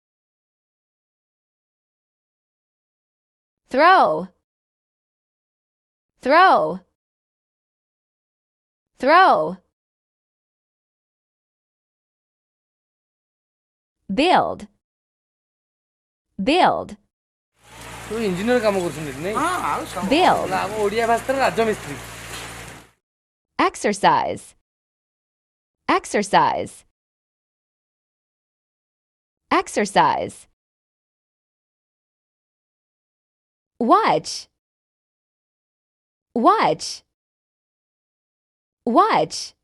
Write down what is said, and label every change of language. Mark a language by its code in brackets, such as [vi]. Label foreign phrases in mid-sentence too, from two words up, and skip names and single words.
[en] Throw, throw, throw. Build, build, [or] ତୁ ଇଞ୍ଜିନିୟର କାମ କରୁଛନ୍ତି ନାଇଁ? [en] build. [or] ଆମ ଓଡ଼ିଆ ଭାଷାର ରାଜମିସ୍ତ୍ରୀ। [en] Exercise, exercise, exercise. Watch, watch, watch.